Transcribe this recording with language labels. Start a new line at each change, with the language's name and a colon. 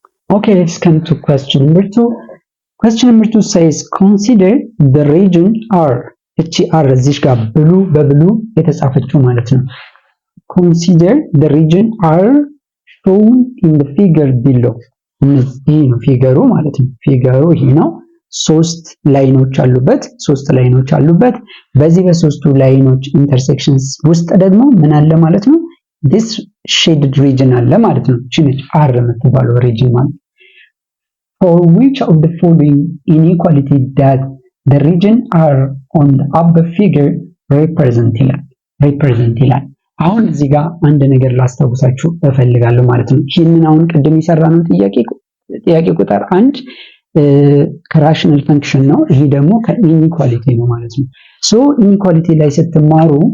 English: Okay, let's come to question number 2. Question number 2 says consider the region R.
Amharic: እቺ R እዚህ ጋር ብሉ በብሉ የተጻፈችው ማለት ነው።
English: Consider the region R shown in the figure below.
Amharic: ይሄ ነው ፊገሩ ማለት ነው። ፊገሩ ይሄ ነው። ሶስት ላይኖች አሉበት። በዚህ በሶስቱ ላይኖች ኢንተርሴክሽንስ ውስጥ ደግሞ ምን አለ ማለት ነው?
English: this shaded region
Amharic: አለ ማለት ነው። እቺ ነች R የምትባለው region ማለት
English: for which of the following inequality that the region R on the upper figure represent
Amharic: ይላል። አሁን እዚህ ጋር አንድ ነገር ላስታውሳችሁ እፈልጋለሁ ማለት ነው። ይህንን አሁን ቅድም የሰራነው ጥያቄ ቁጥር 1 ከራሽናል ፈንክሽን ነው። ይሄ ደግሞ ከኢኒኳሊቲ ነው ማለት ነው። ሶ ኢኒኳሊቲ ላይ ስትማሩ